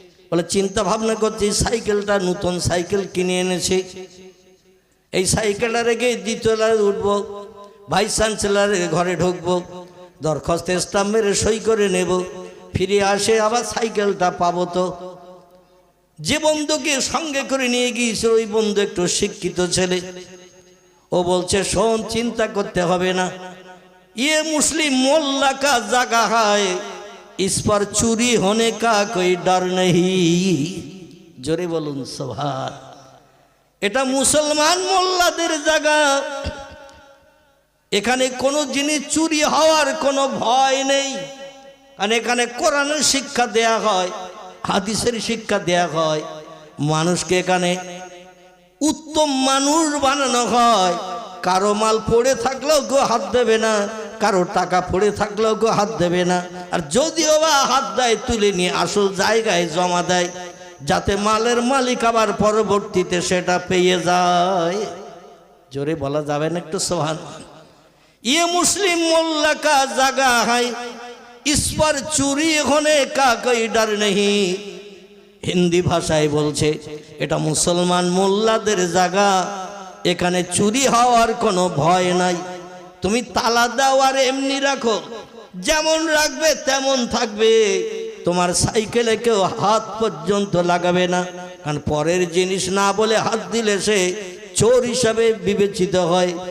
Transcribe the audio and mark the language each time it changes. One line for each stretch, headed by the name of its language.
Bangla: বলে, চিন্তা ভাবনা করছি সাইকেলটা নতুন সাইকেল কিনে এনেছি, এই সাইকেলটা রেখে 2য় তলায় উঠবো, ভাইস চ্যান্সেলরের ঘরে ঢুকবো, দরখাস্তে স্টাম্প মেরে সই করে নেব, ফিরে আসে আবার সাইকেলটা পাবো। তো যে বন্ধুকে সঙ্গে করে নিয়ে গিয়েছিল ওই বন্ধু একটু শিক্ষিত ছেলে। ও বলছে, শোন, চিন্তা করতে হবে না,
Hindi: ये मुस्लिम मोल्ला का जगह है, इस पर चोरी होने का कोई डर नहीं।
Bangla: जोरे बोलून सुभान। এটা মুসলমান মোল্লাদের জায়গা, এখানে কোনো জিনিস চুরি হওয়ার কোনো ভয় নেই। কারণ এখানে কোরআনের শিক্ষা দেয়া হয়, হাদিসের শিক্ষা দেয়া হয়, মানুষকে এখানে উত্তম মানুষ বানানো হয়। কারো মাল পড়ে থাকলেও কেউ হাত দেবে না, কারো টাকা পড়ে থাকলেও কেউ হাত দেবে না। আর যদিও বা হাত দেয়, তুলে নিয়ে আসল জায়গায় জমা দেয়, যাতে মালের মালিক আবার পরবর্তীতে সেটা পেয়ে যায়। জোরে বলা যাবে না একটু সুবহান।
Hindi: ये मुस्लिम मोल्ला का जगह है, इस पर चोरी होने का कोई डर नहीं।
Bangla: হিন্দি ভাষায় বলছে এটা মুসলমান মোল্লাদের জায়গা, এখানে চুরি হওয়ার কোনো ভয় নাই। তুমি তালা দাও আর এমনি রাখো, যেমন রাখবে তেমন থাকবে। তোমার সাইকেলে কেউ হাত পর্যন্ত লাগাবে না, কারণ পরের জিনিস না বলে হাত দিলে সে চোর হিসাবে বিবেচিত হয়।